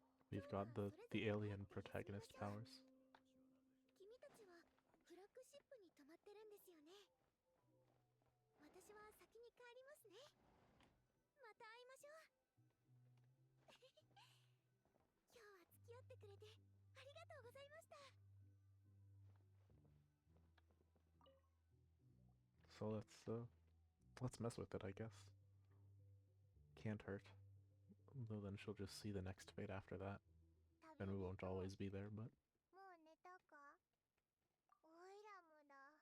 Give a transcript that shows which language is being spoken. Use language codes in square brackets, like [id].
[en] We've got the alien protagonist powers. [ja] 君たちはフラッグシップに泊まってるんですよね。私は先に帰りますね。また会いましょう。今日は付き合ってくれてありがとうございました。 [en] So let's mess with it, I guess. Can't hurt. Though then she'll just see the next fate after that, and we won't always be there, but [ja] もう寝たか？オイラムだ。